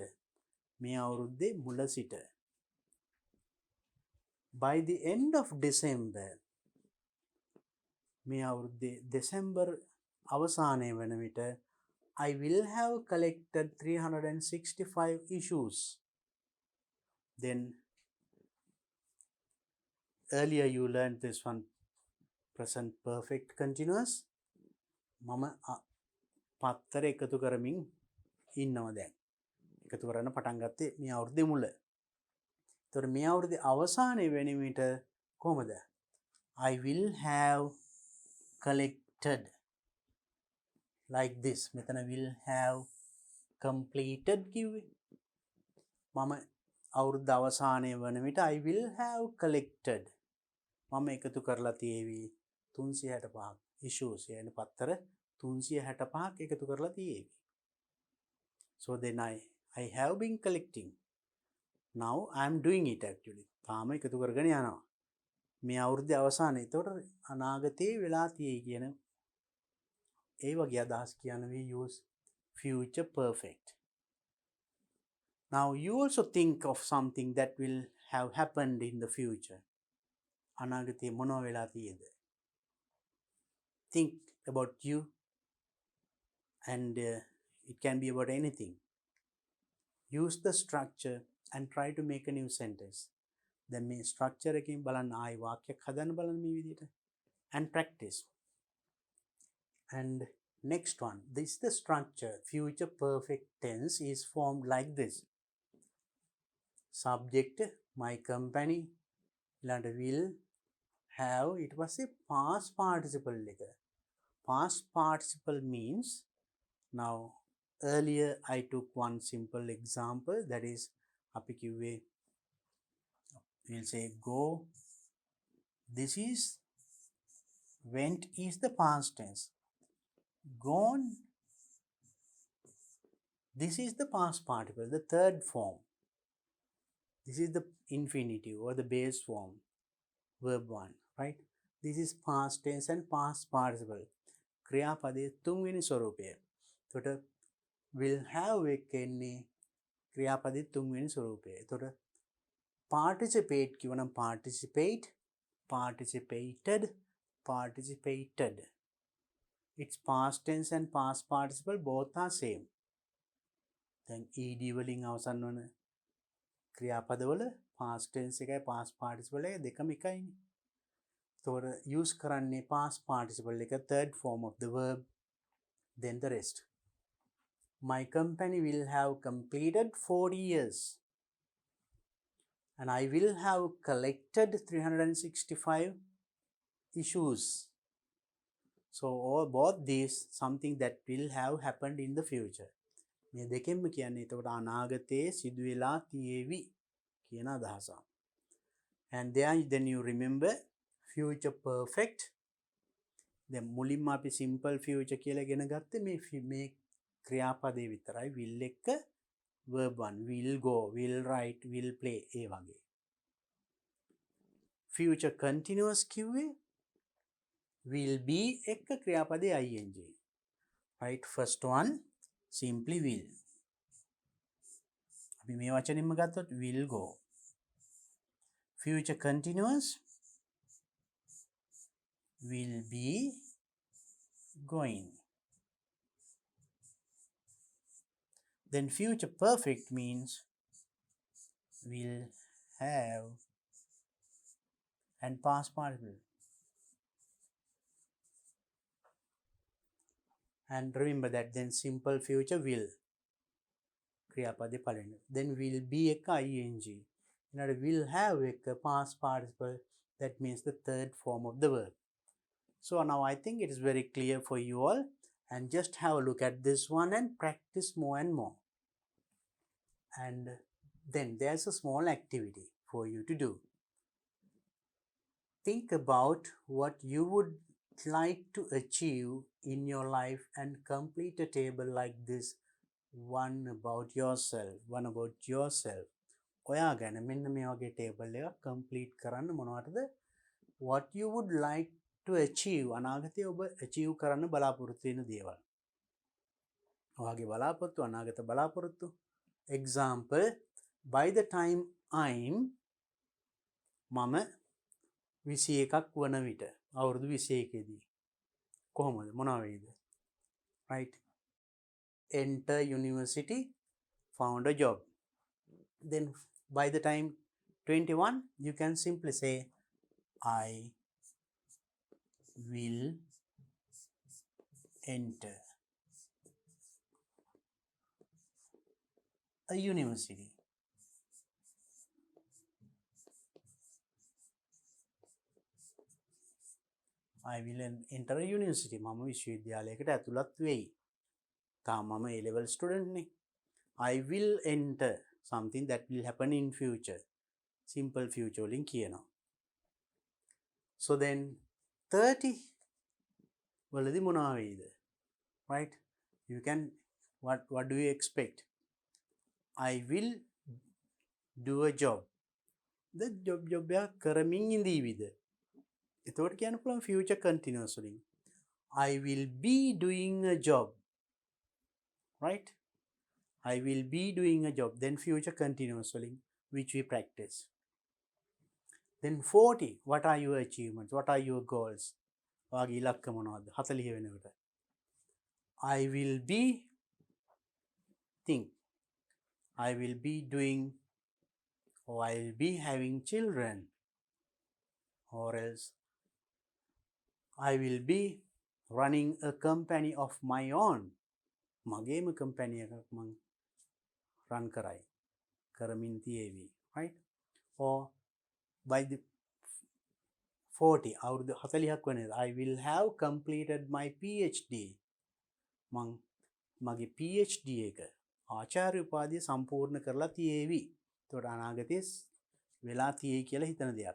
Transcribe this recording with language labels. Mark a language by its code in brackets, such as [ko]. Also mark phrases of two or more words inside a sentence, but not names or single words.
[si] මේ අවුරුද්දේ මුල සිට. [en] By the end of December, [si] මේ අවුරුද්දේ දෙසැම්බර් අවසානයේ වන විට [en] I will have collected 365 issues. Then earlier you learned this one, present perfect continuous. [si] මම පත්තර එකතු කරමින් ඉන්නවා දැන්. එකතු කරන්න පටන් ගත්තේ මේ අවුරුද්දේ මුල. එතකොට මේ අවුරුද්දේ අවසානයේ වෙන විට කොහමද? [en] I will have collected like this. [si] මෙතන [en] will have completed [si] කිව්වේ. මම අවුරුද්ද අවසානයේ වන විට [en] I will have collected. [si] මම එකතු කරලා තියේවි 365 issues. يعني පත්තර 365ක් එකතු කරලා තියේවි. [en] So then I have been collecting. Now I am doing it actually. [si] තාම එකතු කරගෙන යනවා. මේ අවුරුද්දේ අවසානයේ. එතකොට අනාගතේ වෙලා තියෙයි කියන ඒ වගේ අදහස් කියන [en] we use future perfect. Now you also think of something that will have happened in the future. [si] අනාගතේ මොනවා වෙලා තියෙද? [en] Think about you, and it can be about anything. Use the structure and try to make a new sentence. [si] Then මේ structure එකකින් බලන්න ආයි වාක්‍යයක් හදන්න බලන්න මේ විදිහට. [en] And practice. And next one, this is the structure. Future perfect tense is formed like this. Subject, my company, will have, it was a past participle එක. Past participle means, now earlier I took one simple example, that is [si] අපි කිව්වේ, [en] we'll say go. This is went is the past tense. Gone, this is the past participle, the third form. This is the infinitive or the base form, verb 1, right? This is past tense and past participle. [si] ක්‍රියාපදයේ තුන්වෙනි ස්වරූපය. එතකොට [en] will have [si] එකන්නේ ක්‍රියාපදයේ තුන්වෙනි ස්වරූපය. එතකොට participate කියවනම් [en] participate, participated, participated. Its past tense and past participle both are same. [si] දැන් ed වලින් අවසන් වන ක්‍රියාපදවල [en] past tense [si] එකයි [en] past participle [si] එක දෙකම එකයිනේ. එතකොට use කරන්නේ [en] past participle [si] එක, [en] third form of the verb, then the rest. My company will have completed 40 years. and I will have collected 365 issues. So both these something that will have happened in the future. [si] මේ දෙකෙන්ම කියන්නේ එතකොට අනාගතයේ සිදු වෙලා තියේවි කියන අදහස. [en] And then you remember future perfect. [si] දැන් මුලින්ම අපි [en] simple future [si] කියලා ඉගෙන ගත්තේ මේ ක්‍රියාපදේ විතරයි. [en] will එක verb 1 will go, will write, will play [si] ඒ වගේ. [en] Future continuous කිව්වේ will be [si] එක ක්‍රියාපදේ [en] ing. Right, first one simply will. [si] අපි මේ වචනින්ම ගත්තොත් [en] will go. Future continuous will be going. Then future perfect means will have and past participle. And remember that then simple future will [si] ක්‍රියාපදේ පළවෙනි. [en] Then will be එක ing. ඊළඟට will have එක past participle, that means the third form of the verb. So now I think it is very clear for you all, and just have a look at this one and practice more and more. And then there's a small activity for you to do. Think about what you would like to achieve in your life and complete a table like this. One about yourself. [si] ඔයා ගැන මෙන්න මේ වගේ table එකක් complete කරන්න මොනවටද? [en] What you would like to achieve, [si] අනාගතයේ ඔබ achieve කරන්න බලාපොරොත්තු වෙන දේවල්. ඔයාගේ බලාපොරොත්තු අනාගත බලාපොරොත්තු. Example, [en] by the time [si] මම 21ක් වන විට අවුරුදු 21 දී කොහොමද මොනවා වෙයිද? [en] Right, enter university, found a job. Then by the time 21 you can simply say I will enter a university. I will enter a university. [si] මම විශ්වවිද්‍යාලයකට ඇතුළත් වෙයි. තාම මම [en] A level student [si] නේ. [en] I will enter something that will happen in future. Simple future [si] වලින් කියනවා. [en] So then [si] 30 වලදී මොනවා වෙයිද? [en] Right? You can what do you expect? I will do a job. The job [si] එකක් කරමින් ඉඳීවිද? එතකොට කියන්න පුළුවන් [en] future continuous [si] වලින්. [en] I will be doing a job. Right? I will be doing a job. Then future continuous waliin, which we practice. Then 40, what are your achievements? What are your goals? [si] ඔයාගේ ඉලක්ක මොනවද? 40 වෙනකොට. [en] I will be doing, or I will be having children, or else I will be running a company of my own. [si] මගේම company එකක් මං run කරමින් තියේවි. [en] Right? Or by the 40 [si] අවුරුදු 40ක් වෙනද [en] I will have completed my PhD. [si] මං මගේ PhD එක ආචාර්ය උපාධිය සම්පූර්ණ කරලා තියේවි. එතකොට අනාගතයේ වෙලා තියේ කියලා හිතන දෙයක්.